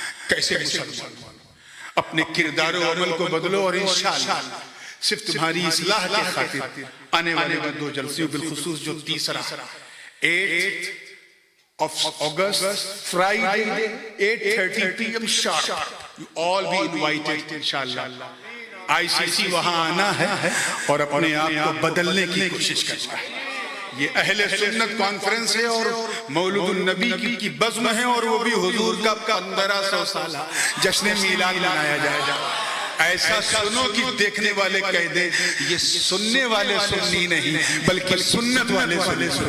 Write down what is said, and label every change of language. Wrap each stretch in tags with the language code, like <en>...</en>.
<hi>कैसे मुसलमान अपने किरदार और अमल को बदलो, और इंशाअल्लाह सिर्फ तुम्हारी इस्लाह के खातिर आने वाले 2 जलसे बिलखुसूस जो तीसरा</hi> <en>8 of August, Friday, 8:30 PM sharp. You all be invited, इंशाअल्लाह।</en> <hi>ICC वहां आना है और अपने आप को बदलने की कोशिश करना है। ये अहले सुन्नत कॉन्फ्रेंस है और मौलूदुन नबी की बज़्म है, और वो भी हुजूर का 1500 साल जश्न मीलाद मनाया जाएगा। ऐसा सुनो कि देखने वाले कह दे ये सुनने वाले सुन्नी नहीं बल्कि सुन्नत वाले सुन्नी।</hi>